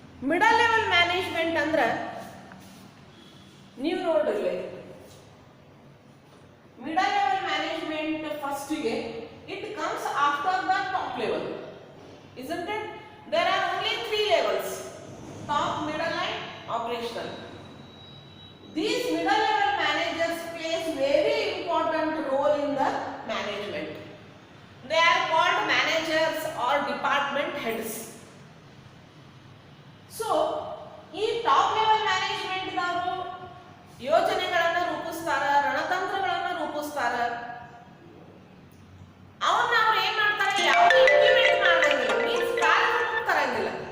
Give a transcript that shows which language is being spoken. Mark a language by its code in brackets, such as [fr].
[en] middle level management [kn] ಅಂದ್ರೆ ನೀವು ನೋಡ್ರಿ, [en] Middle level management ಫಸ್ಟಿಗೆ it comes after the top level, isn't it? There are only 3 levels: top, middle and operational. These middle level managers plays very important role in the management. They are called managers or department heads. [kn] So ಈ top level management ದವರು ಯೋಜನೆಗಳನ್ನು ರೂಪಿಸ್ತಾರ, ರಣತಂತ್ರಗಳನ್ನು ರೂಪಿಸ್ತಾರ. ಅವನ್ನ ಅವ್ರು ಏನ್ ಮಾಡ್ತಾರೆ, ಯಾವುದು implement ಮಾಡಂಗಿಲ್ಲ, means ಕಾರ್ಯಕ್ರಮ ತರಂಗಿಲ್ಲ.